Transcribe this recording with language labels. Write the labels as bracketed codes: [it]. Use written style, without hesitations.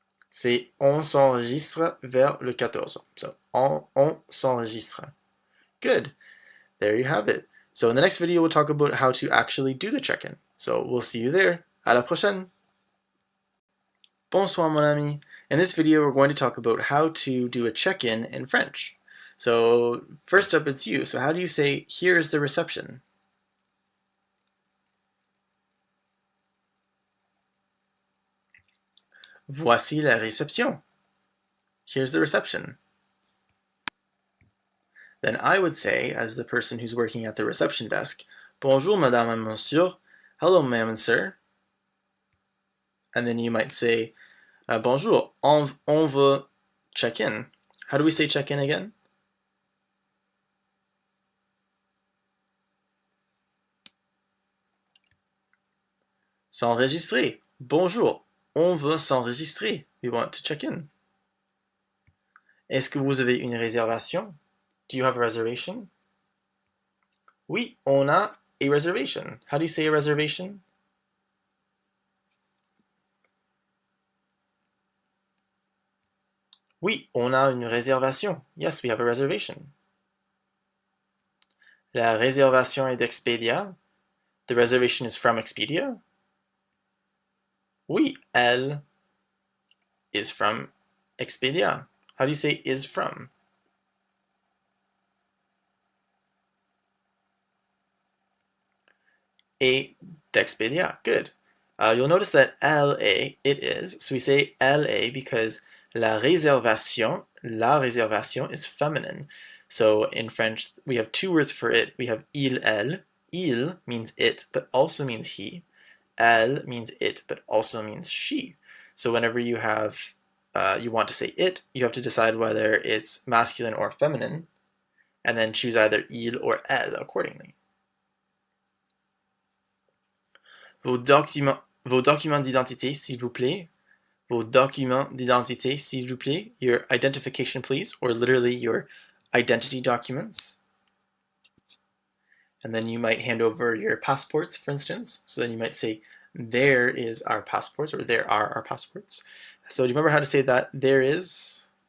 [fr] C'est on s'enregistre vers le 14. [en] So [fr] on s'enregistre. [en] Good. There you have it. So in the next video, we'll talk about how to actually do the check-in. So we'll see you there. [fr] À la prochaine. Bonsoir, mon ami. [en] In this video, we're going to talk about how to do a check-in in French. So first up, it's you. So how do you say, here's the reception? [fr] Voici la réception. [en] Here's the reception. Then I would say, as the person who's working at the reception desk, [fr] Bonjour, madame et monsieur. [en] Hello, ma'am and sir. And then you might say, [fr] Bonjour, on veut [en] check in. How do we say check in again? [fr] S'enregistrer. Bonjour, on veut s'enregistrer. [en] We want to check in. [fr] Est-ce que vous avez une réservation? [en] Do you have a reservation? [fr] Oui, on a [en] a reservation. How do you say a reservation? [fr] Oui, on a une réservation. [en] Yes, we have a reservation. [fr] La réservation est d'Expedia. [en] The reservation is from Expedia. [fr] Oui, elle [en] is from Expedia. How do you say is from? [fr] Et d'Expedia. Good. [en] You'll notice that LA, it is. So we say LA because la réservation is feminine. So in French, we have two words for it. We have il, elle. Il means it, but also means he. Elle means it, but also means she. So whenever you have, you want to say it, you have to decide whether it's masculine or feminine, and then choose either il or elle accordingly. [fr] Vos documents d'identité, s'il vous plaît. Vos documents d'identité, s'il vous plaît. [en] Your identification, please, or literally your identity documents. And then you might hand over your passports, for instance. So then you might say, there is our passports, or there are our passports. So do you remember how to say that? There is?